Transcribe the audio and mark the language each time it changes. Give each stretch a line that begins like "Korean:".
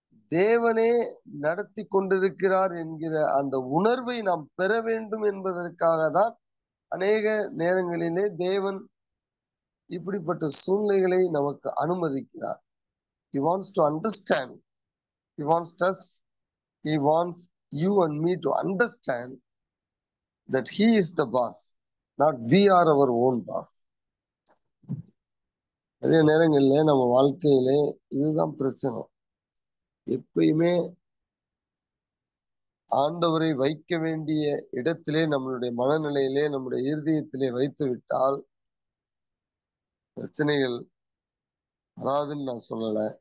Tamil: தேவனே நடத்தி கொண்டிருக்கிறார் என்கிற அந்த உணர்வை நாம் பெற வேண்டும் என்பதற்காக தான் அநேக நேரங்களிலே தேவன் இப்படிப்பட்ட சூழ்நிலைகளை நமக்கு அனுமதிக்கிறார்.
English: He wants to understand. He wants us. He wants you and me to understand that He is the boss, not we are our own boss.
Tamil: நிறைய நேரங்கள்ல நம்ம வாழ்க்கையிலே இதுதான் பிரச்சனை. எப்பயுமே ஆண்டவரை வைக்க வேண்டிய இடத்திலே, நம்மளுடைய மனநிலையிலே, நம்முடைய இருதயத்திலே வைத்து விட்டால் பிரச்சனைகள் வராதுன்னு நான் சொல்லல.